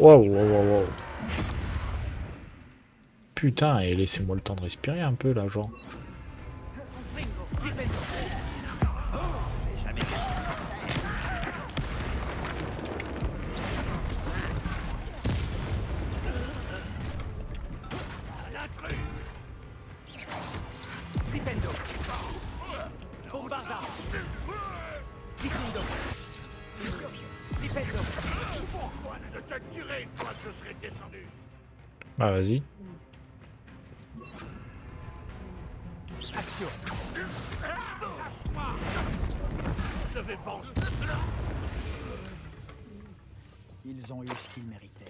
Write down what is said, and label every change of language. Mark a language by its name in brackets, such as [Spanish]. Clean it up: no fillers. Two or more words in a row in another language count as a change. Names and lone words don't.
[French] Waouh, waouh, waouh, waouh. Putain, et laissez-moi le temps de respirer un peu là, genre. Jamais un intrus. [Latin] Flipendo. Bombarda. Flipendo. Flipendo. [French] Pourquoi je te tuerai une fois que je serai descendu? Bah vas-y. Action. Je vais vendre. Ils ont eu ce qu'ils méritaient.